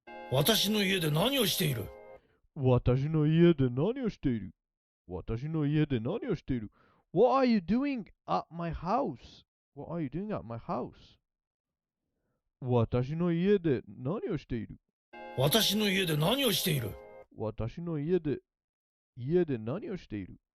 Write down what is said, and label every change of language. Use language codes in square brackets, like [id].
[ja] 私の家で何をしている? 私の家で何をしている?私の家で何をしている? [en] What are you doing at my house? What are you doing at my house? [ja] 私の家で何をしている? 私の家で何をしている? 私の家で何をしている?